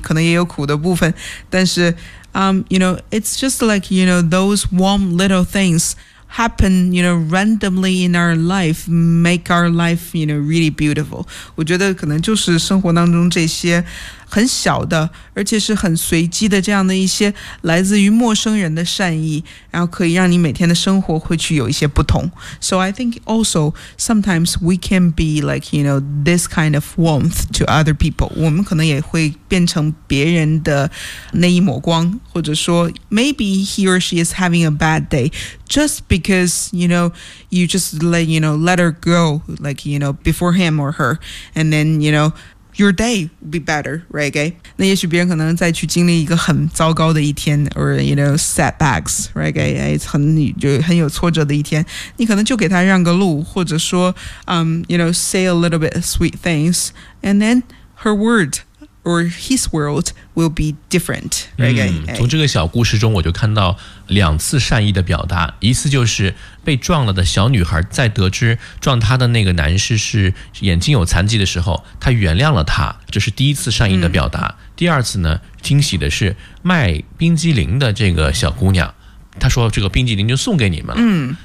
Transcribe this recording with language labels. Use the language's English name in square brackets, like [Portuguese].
[Chinese] 可能也有苦的部分，但是 [English] you know, it's just like, you know, those warm little things happen, you know, randomly in our life, make our life, you know, really beautiful. [Chinese] 我觉得可能就是生活当中这些很小的，而且是很随机的这样的一些来自于陌生人的善意，然后可以让你每天的生活会去有一些不同。 [English] So I think also sometimes we can be like, you know, this kind of warmth to other people. [Chinese] 我们可能也会变成别人的那一抹光，或者说 [English] maybe he or she is having a bad day just because, you know, you just let, you know, let her go like, you know, before him or her. And then, you know,Your day will be better, right? [Chinese] 那也许别人可能再去经历一个很糟糕的一天 [English] or, you know, setbacks, right? [Chinese] 很有挫折的一天。你可能就给他让个路或者说 [English] you know, say a little bit sweet things. And then her word or his world will be different, right? [Chinese] 从这个小故事中我就看到两次善意的表达。一次就是被撞了的小女孩在得知撞她的那个男士是眼睛有残疾的时候她原谅了他这是第一次善意的表达、第二次呢惊喜的是卖冰激凌的这个小姑娘她说这个冰激凌就送给你们了